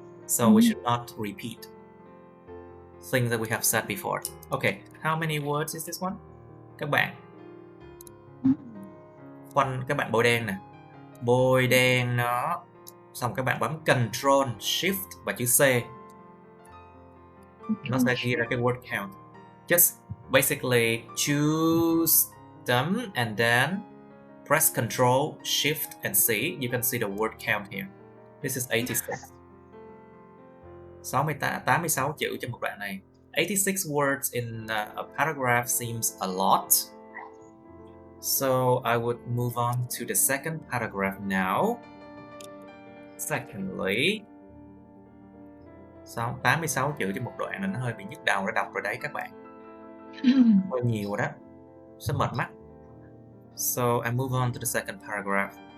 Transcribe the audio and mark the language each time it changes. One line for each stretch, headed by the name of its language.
English: So we should not repeat things that we have said before. Okay, how many words is this one?
Vietnamese: Các bạn các bạn bôi đen nè, bôi đen nó, xong các bạn bấm Control Shift và chữ C, nó sẽ ghi ra cái word count.
English: Just basically choose them and then press Control Shift and C. You can see the word count here. This is 86.
Vietnamese: 86 chữ trong một đoạn này.
English: 86 words in a paragraph seems a lot. So I would move on to the second paragraph now.
Vietnamese: Secondly, 86 chữ trên một đoạn là nó hơi bị nhức đầu để đọc rồi đấy các bạn. Hơi nhiều rồi đó, sẽ mệt mắt.
English: So I move on to the second paragraph.